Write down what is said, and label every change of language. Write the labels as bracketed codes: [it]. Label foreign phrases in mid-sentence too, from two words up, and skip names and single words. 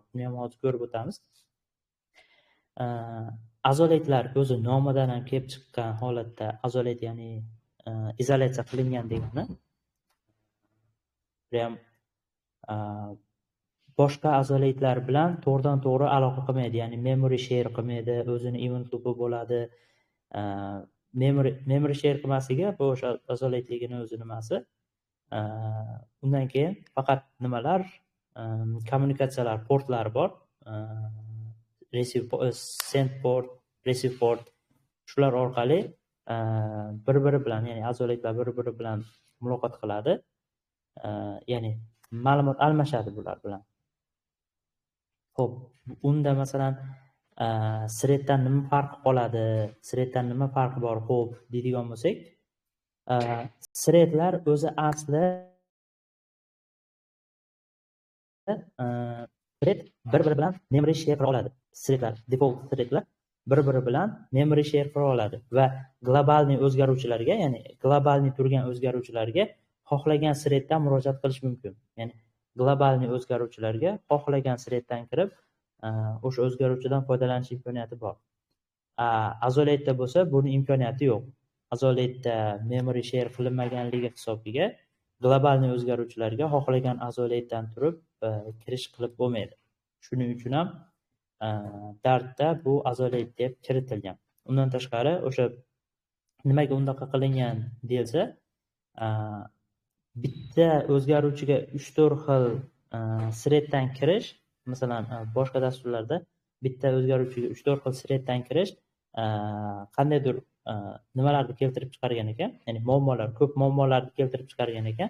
[uz] Buni ham hozir ko'rib o'tamiz. Isolate'lar o'zi nomidan ham kelib chiqqan holatda isolate, ya'ni izolyatsiya qilingan degani. Ham boshqa izolatlar bilan to'g'ridan to'g'ri aloqa qilmaydi, ya'ni [en] memory share [uz] qilmaydi, o'zini event loopi bo'ladi. [en] Memory share [uz] qilmasligi bu o'sha izolatligini o'zi nimasi. Undan keyin faqat nimalar, kommunikatsiyalar portlari bor. [en] Send port, receive port, [uz] shular orqali bir-biri bilan, ya'ni izolatlar bir-biri bilan muloqot qiladi. Ya'ni ma'lumot almashadi bular bilan. Xo'p, unda masalan threaddan nima farqi qoladi, threaddan nima farqi bor, xo'p deydigan bo'lsak, threadlar o'zi asli thread bir-biri bilan [en] memory share [uz] qila oladi. Threadlar, default threadlar bir-biri bilan [en] memory share [uz] qila oladi va globalniy o'zgaruvchilarga, ya'ni globalniy turgan o'zgaruvchilarga xohlagan threaddan murojaat qilish mumkin. Ya'ni globalniy o'zgaruvchilarga xohlagan threaddan kirib, o'sha o'zgaruvchidan foydalanish imkoniyati bor. Izolatda bo'lsa, buni imkoniyati yo'q. Izolatda [en] memory share [uz] qilinmaganligi hisobiga globalniy o'zgaruvchilarga xohlagan izolatdan turib kirish qilib bo'lmaydi. Shuning uchun ham Dartda bu izolat deb kiritilgan. Undan tashqari, o'sha nimaga undaqa qilingan deyilsa, bitta o'zgaruvchiga 3-4 xil threaddan kirish, masalan, boshqa dasturlarda bitta o'zgaruvchiga 3-4 xil threaddan kirish qandaydir nimalarni keltirib chiqargan ekan, ya'ni muammolar, ko'p muammolarni keltirib chiqargan ekan.